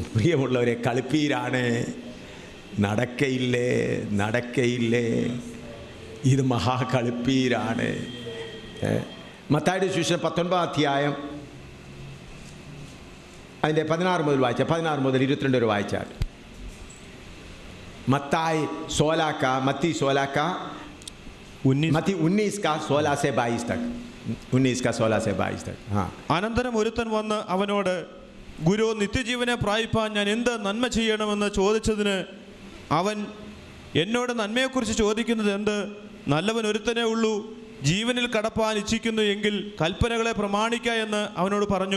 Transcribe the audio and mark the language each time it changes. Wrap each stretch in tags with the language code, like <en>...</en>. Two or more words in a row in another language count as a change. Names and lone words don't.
<ml>പ്രിയമുള്ളവരെ, കളിപ്പീരാണ്. നടക്കയില്ലേ, ഇത് മഹാകളിപ്പീരാണ്. മത്തായിയുടെ സുവിശേഷം 19 അധ്യായം അതിൻ്റെ 16 മുതൽ വായിച്ചാൽ, 16 മുതൽ 22 വരെ വായിച്ചാൽ.</ml> <hi>मत्ती 16 का 19 का 16 से 22 तक 19 का 16 से 22 तक.</hi> <ml>അനന്തരം ഒരുത്തൻ വന്ന് അവനോട്, ഗുരു, നിത്യജീവനെ പ്രാപിപ്പാൻ ഞാൻ എന്ത് നന്മ ചെയ്യണമെന്ന് ചോദിച്ചതിന് അവൻ, എന്നോട് നന്മയെക്കുറിച്ച് ചോദിക്കുന്നത് എന്ത്? നല്ലവൻ ഒരുത്തനേ ഉള്ളൂ. ജീവനിൽ കടപ്പാൻ ഇച്ഛിക്കുന്നു എങ്കിൽ കൽപ്പനകളെ പ്രമാണിക്ക എന്ന് അവനോട് പറഞ്ഞു.</ml>